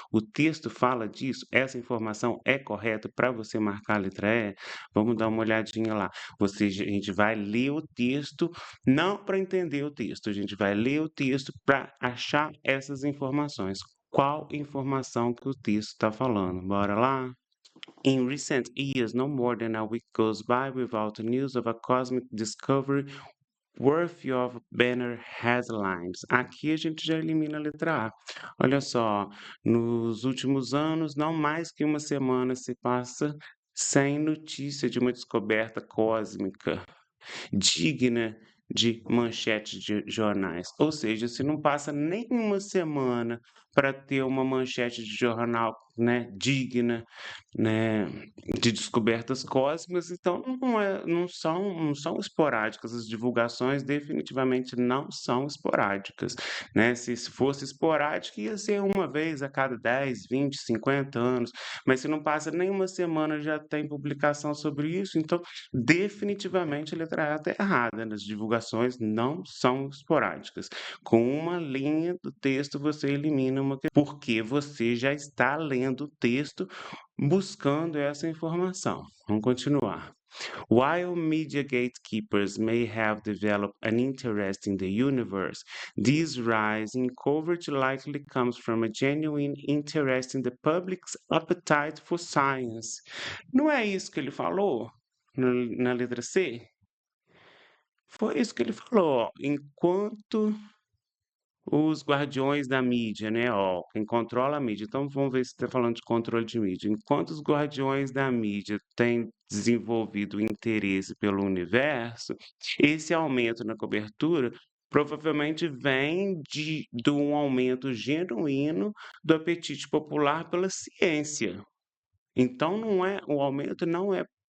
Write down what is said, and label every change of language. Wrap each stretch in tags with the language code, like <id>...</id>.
<pt>O texto fala disso? Essa informação é correta para você marcar a letra E? Vamos dar uma olhadinha lá. A gente vai ler o texto, não para entender o texto, a gente vai ler o texto para achar essas informações. Qual informação que o texto está falando? Bora lá?</pt> <en>In recent years, no more than a week goes by without news of a cosmic discovery worthy of banner headlines.</en> <pt>Aqui a gente já elimina a letra A. Olha só, nos últimos anos, não mais que uma semana se passa sem notícia de uma descoberta cósmica digna de manchete de jornais. Ou seja, se não passa nem uma semana para ter uma manchete de jornal, né, digna, né, de descobertas cósmicas, então não são esporádicas. As divulgações definitivamente não são esporádicas, né? Se fosse esporádica, ia ser uma vez a cada 10, 20, 50 anos, mas se não passa nem uma semana já tem publicação sobre isso, então definitivamente a letra A está errada, né? As divulgações não são esporádicas. Com uma linha do texto você elimina uma porque você já está lendo o texto buscando essa informação. Vamos continuar.</pt> <en>While media gatekeepers may have developed an interest in the universe, this rise in coverage likely comes from a genuine interest in the public's appetite for science.</en> <pt>Não é isso que ele falou na letra C? Foi isso que ele falou, ó. Enquanto os guardiões da mídia, né, ó, quem controla a mídia. Então vamos ver se está falando de controle de mídia. Enquanto os guardiões da mídia têm desenvolvido interesse pelo universo, esse aumento na cobertura provavelmente vem de um aumento genuíno do apetite popular pela ciência. Então o aumento não é</pt>